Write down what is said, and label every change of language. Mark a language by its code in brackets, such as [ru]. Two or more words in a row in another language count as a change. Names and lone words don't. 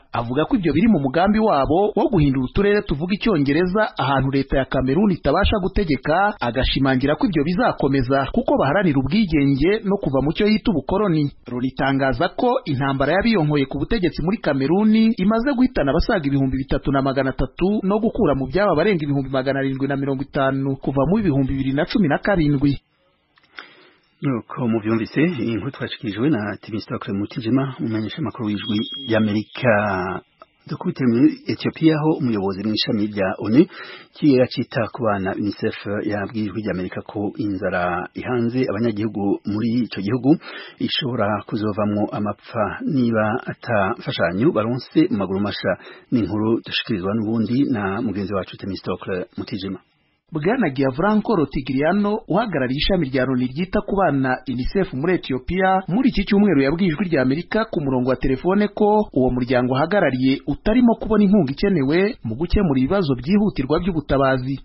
[rw] Avuga ko ibyo biri mu mugambi wabo wo guhindura uturere tuvuga icyongereza ahantu leta ya Kameruni itabasha gutegeka, agashimangira ko ibyo bizakomeza kuko baharanira ubwigenge no kuva mu cyo yita ubukoloni. Ruritangaza ko intambara y'abiyonkoye ku butegetsi muri Kameruni imaze guhitana abasaga 3,300 no gukura mu byaba barenga 750 kuva mu 2017. [rn] Nuko muvyumvise inkuru twashikijwe na Timistocle Mutijima umumenyesha makuru w'ijwi y'Amerika. Dukubite muri Ethiopia ho umuyobozi mw'ishami rya ONU kiyera cita ku bana UNICEF yabwiye ijwi ry'Amerika ko inzara ihanze abanyagihugu muri ico gihugu ishobora kuzovamwo amapfa niba atafashanyo baronse mu maguru masha. N'inkuru dushikirizwa n'ubundi na mugenzi wacu Timistocle Mutijima. [rw] Bwana Gianfranco Rotigliano uhagarariye ishami rya Loni ryita ku bana UNICEF muri Ethiopia muri iki cyumweru yabwiye ijwi rya Amerika ku murongo wa telefone ko uwo muryango uhagarariye utarimo kubona inkunga ikenewe mu gukemura ibibazo byihutirwa by'ubutabazi.